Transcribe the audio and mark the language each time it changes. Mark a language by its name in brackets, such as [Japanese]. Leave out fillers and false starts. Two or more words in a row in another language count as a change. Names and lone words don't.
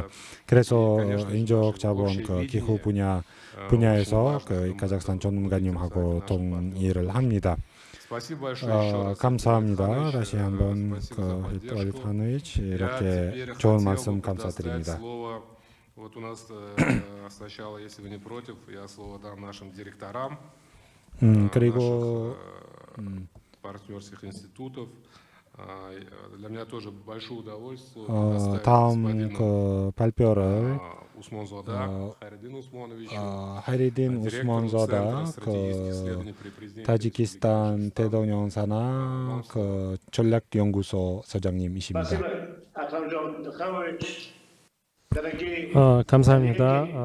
[Korean] 그래서 인적 자본 기후 분야에서 카자흐스탄 전문가님하고 동의를 합니다. 감사합니다. 다시 한번 Алифанович 이렇게 좋은 말씀 감사드립니다. [Russian] Вот у нас сначала, если вы не против, я слово дам нашим директорам [Korean] 그리고 [Russian] партнерских институтов. Для меня тоже большое удовольствие. [Korean] 다음 발표를 하이리딘 우스몬조다 타지키스탄 대동영산학 전략연구소 소장님이십니다. 감사합니다.